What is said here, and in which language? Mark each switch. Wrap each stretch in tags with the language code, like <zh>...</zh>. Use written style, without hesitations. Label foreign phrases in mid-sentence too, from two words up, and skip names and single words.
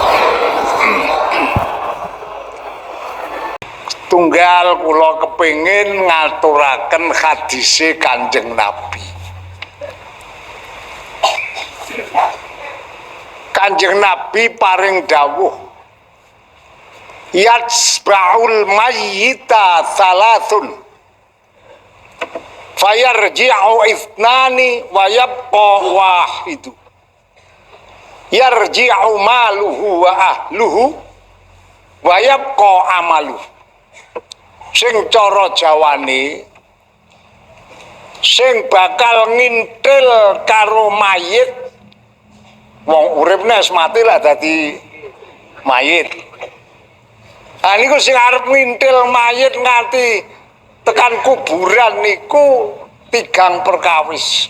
<jv>Tunggal kula kepingin ngaturaken hadise Kanjeng Nabi. Kanjeng Nabi paring dawuh,</jv> <ar>يتبع الميت ثلاثة فيرجع اثنان ويبقى واحد يرجع ماله وأهله ويبقى عمله.</ar> <jv>Sing cara Jawane, sing bakal ngintil karo mayit, wong uripne wis mati lah dadi mayit. Ah niku sing arep ngintil mayit nganti tekan kuburan niku 3 perkawis.</jv>